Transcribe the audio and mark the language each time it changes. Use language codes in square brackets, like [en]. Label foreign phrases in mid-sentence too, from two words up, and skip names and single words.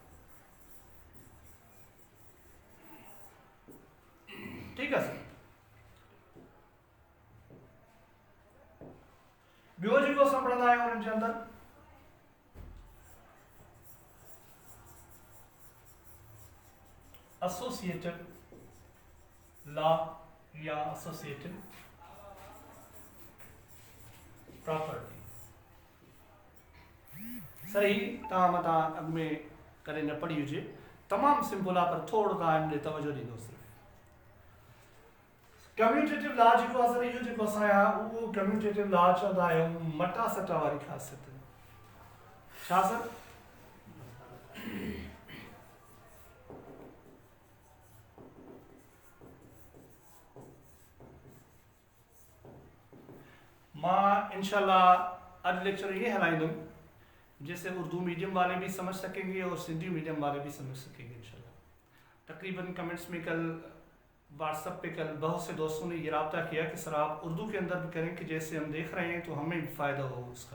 [ur] ٹھیک ہے سر. [sd] ॿियो जेको असां पढ़ंदा आहियूं उन्हनि जे अंदरि [en] associative law [sd] या [en] associative property. [sd] सही तव्हां मथां अॻु में करे न पढ़ी हुजे, तमामु सिंपल आहे, पर थोरो तव्हां हिन ॾे तवजो ॾींदो सिर्फ़ु। [en] commutative law [sd] जेको आहे सर, इहो जेको असां उहो [en] commutative law [sd] चवंदा आहियूं मटा सटा वारी ख़ासियत। छा सर? मां इंशाल्लाह अॼु लेक्चर ये हलाईंदुमि [ur] جیسے اردو میڈیم والے بھی سمجھ سکیں گے اور سندھی میڈیم والے بھی سمجھ سکیں گے ان شاء اللہ. تقریباً کمنٹس میں کل واٹس ایپ پہ کل بہت سے دوستوں نے یہ رابطہ کیا کہ سر آپ اردو کے اندر بھی کریں کہ جیسے ہم دیکھ رہے ہیں تو ہمیں بھی فائدہ ہو اس کا.